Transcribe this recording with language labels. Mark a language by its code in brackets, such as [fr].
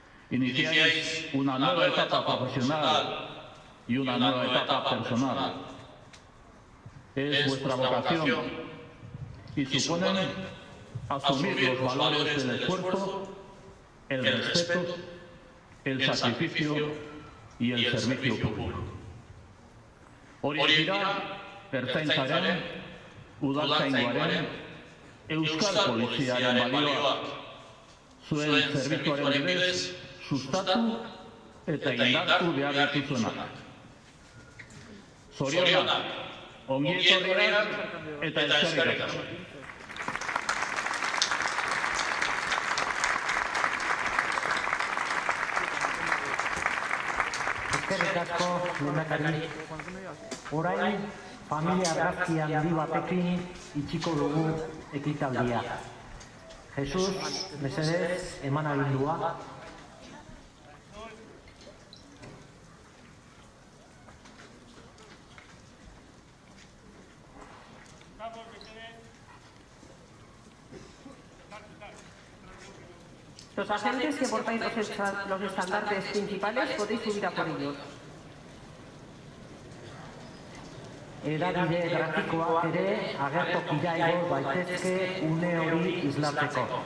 [es] Iniciáis una nueva etapa profesional y una nueva etapa personal. Es vuestra vocación y suponen asumir los valores del esfuerzo, el respeto, el sacrificio y el servicio público. [eu] Hori dira, Ertzaintzaren, Udaltzaingoaren, Euskal Poliziaren balioa, zuen zerbitzuaren bidez, sustatu eta indartu behar dituzuenak. Zorionak, ongi etorriak eta eskerrik asko. Eskerrik asko, lehendakari. Orain, familia argazki handi batekin itxiko dugu ekitaldia. Jesus, mesedez, eman agindua. [es] Los agentes que portáis los estandartes principales podéis subir a por ellos. [eu] Hedabide grafikoak ere agertokira igor baitezke une hori islatzeko.